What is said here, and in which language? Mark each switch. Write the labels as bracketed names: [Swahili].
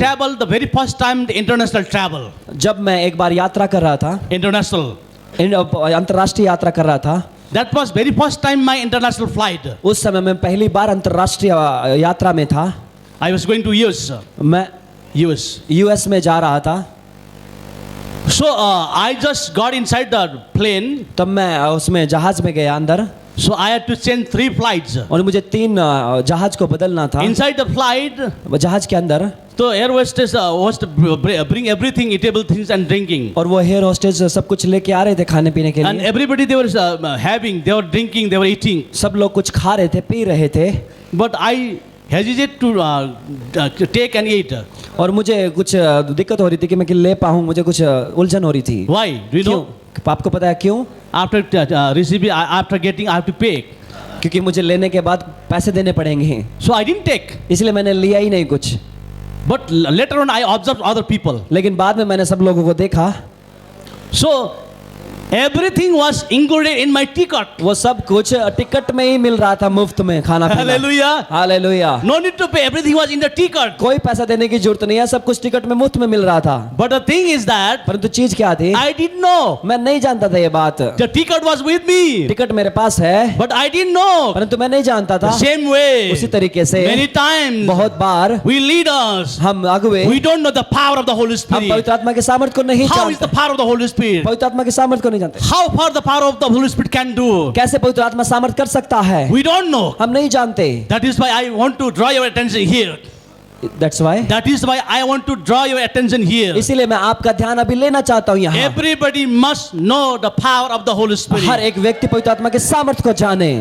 [English] traveled the very first time, the international travel, [Hindi] जब मैं एक बार यात्रा कर रहा था, [English] international, [Hindi] अंतर्राष्ट्रीय यात्रा कर रहा था, [English] that was very first time my international flight. [Hindi] उस समय मैं पहली बार अंतर्राष्ट्रीय यात्रा में था। [English] I was going to US. [Hindi] मैं [English] US. [Hindi] यूएस में जा रहा था। [English] So I just got inside the plane. [Hindi] तब मैं उसमें जहाज में गया अंदर, [English] So I had to change 3 flights. [Hindi] और मुझे 3 जहाज को बदलना था। [English] Inside the flight, [Hindi] जहाज के अंदर [English] so air hostess was to bring everything, eatable things and drinking. [Hindi] और वो हेयर होस्टेस सब कुछ लेके आ रहे थे खाने पीने के [English] And [Hindi] लिए। [English] everybody they were having, they were drinking, they were eating. [Hindi] सब लोग कुछ खा रहे थे, पी रहे थे, [English] But I hesitate to take and eat. [Hindi] और मुझे कुछ दिक्कत हो रही थी कि मैं ले पाऊँ, मुझे कुछ उलझन हो रही थी। [English] Why? Do you [Hindi] क्यों? [English] know? [Hindi] आपको पता है क्यों? [English] After receiving, after getting, I have to pay. [Hindi] क्योंकि मुझे लेने के बाद पैसे देने पड़ेंगे, [English] So I didn't take. [Hindi] इसलिए मैंने लिया ही नहीं कुछ। [English] But later on, I observed other people. [Hindi] लेकिन बाद में मैंने सब लोगों को देखा, [English] So everything was included in my ticket. [Hindi] वो सब कुछ टिकट में ही मिल रहा था, मुफ्त में खाना पीना। [English] Hallelujah. [Hindi] Hallelujah. [English] No need to pay. Everything was in the ticket. [Hindi] कोई पैसा देने की जरूरत नहीं है, सब कुछ टिकट में मुफ्त में मिल रहा था। [English] But the thing is that [Hindi] परंतु चीज क्या थी, [English] I didn't know. [Hindi] मैं नहीं जानता था ये बात। [English] The ticket was with me. [Hindi] Ticket मेरे पास है, [English] But I didn't know. [Hindi] परंतु मैं नहीं जानता था। [English] Same way. [Hindi] उसी तरीके से [English] Many times [Hindi] बहुत बार [English] we leaders, [Hindi] हम अगुवे, [English] we don't know the power of the Holy [Hindi] हम [English] Spirit. [Hindi] पवित्र आत्मा के सामर्थ को नहीं [English] How is the [Hindi] जानते। [English] power of the Holy Spirit? [Hindi] पवित्र आत्मा के सामर्थ को नहीं जानते। [English] How far the power of the Holy Spirit can do? [Hindi] कैसे पवित्र आत्मा सामर्थ कर सकता है, [English] We don't know. [Hindi] हम नहीं जानते। [English] That is why I want to draw your attention here. That's why. That is why I want to draw your attention here. [Hindi] इसीलिए मैं आपका ध्यान अभी लेना चाहता हूँ यहाँ. [English] Everybody must know the power of the Holy Spirit. [Hindi] हर एक व्यक्ति पवित्र आत्मा के सामर्थ्य को जाने.